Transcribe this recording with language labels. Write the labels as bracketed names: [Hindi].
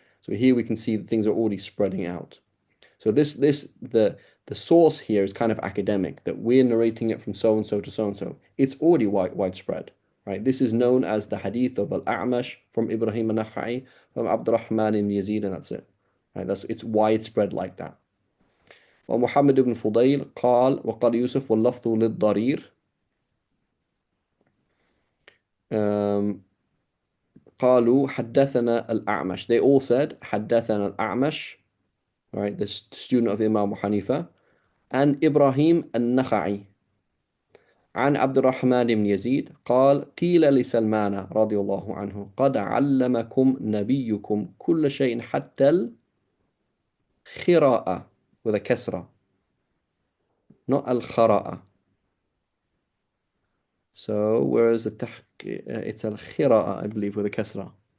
[English] So here we can see that things are already spreading out. So the source here is kind of academic, that we're narrating it from so and so to so and so. It's already widespread, right? This is known as the hadith of Al-A'mash from Ibrahim al-Nakhai from Abdurrahman ibn Yazid, and that's it. Right? It's widespread like that. [Arabic] ومحمد بن فضيل قال وقال يوسف واللفظ للضرير قالوا حدثنا الأعمش. [English] They all said [Arabic] حدثنا الأعمش, [English] right? The student of Imam Abu Hanifa, and Ibrahim [Arabic] النخعي عن عبد الرحمن بن يزيد قال قيل لسلمان رضي الله عنه قد علمكم نبيكم كل شيء حتى الخراءة with a كسرة, not الخراءة. [English] So whereas it's الخراءة, I believe, with a كسرة.